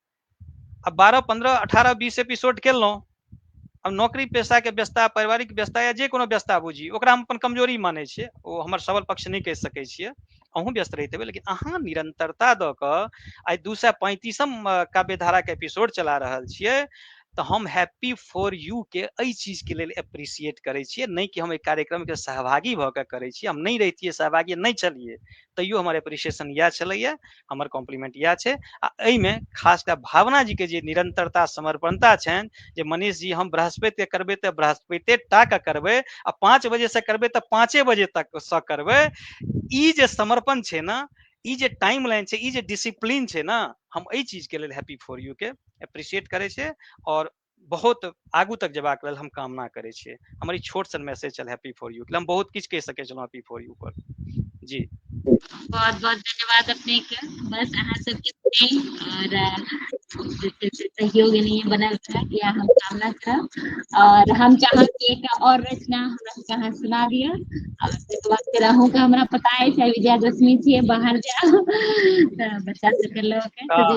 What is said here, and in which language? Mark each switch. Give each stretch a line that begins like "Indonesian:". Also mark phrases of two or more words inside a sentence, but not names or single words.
Maithili: अब 12, 15, 18, 20 एपिसोड केलहुँ, अब नौकरी पेशा के व्यस्तता, पारिवारिक व्यस्तता या जे कोनो व्यस्तता बुझी, ओकरा हम अपन कमजोरी मानै छियै, ओ हमर सबल पक्ष नहीं कहि सकै छियै, अहूँ व्यस्त रहते हेबै, लेकिन अहाँ निरंतरता दऽ कऽ आइ 235म काव्यधारा के एपिसोड चला रहल छियै, तो हम हैप्पी फॉर यू के एहि चीज के लिए एप्रिशिएट करे छियै, नहीं कि हम एक कार्यक्रम के सहभागी भऽ कऽ करे छियै। हम नहीं रहितियै सहभागी, नहीं चलिए, तैयो हमर एप्रिसिएशन इएह छलैया, हमर कॉम्प्लीमेंट इएह छै। आ एहिमे खास कऽ भावना जी के जे निरंतरता समर्पणता छनि, जे मनीष जी हम बृहस्पति के करबै तऽ बृहस्पति टा के करबै, आ 5 बजे से करबै तऽ 5 बजे तक से करबै, ई जे समर्पण छै ना, ई जे
English: time line
Maithili: छै, ई जे डिसिप्लिन छै ना, हम एहि चीज के लेल हैप्पी फॉर यू के एप्रिशिएट करे छै और बहुत आगू तक जेबाक लेल हम कामना करे छियै। हमर ई छोट सन मैसेज छल हैप्पी फॉर यू, हम बहुत किछु कहि सकै छलहुँ हैप्पी फॉर यू पर जी। बहुत बहुत धन्यवाद अपने के, बस अहाँ सबके स्नेह और सहयोग नहीं बनल रहे, या हम कामना करब, और हम चाहब कि एक और रचना हमरा कहाँ सुना दिया, और तकर बाद फिर अहूँ के हमरा पता है विजयादशमी छियै, बाहर जाओ तऽ बच्चा सबके लऽ के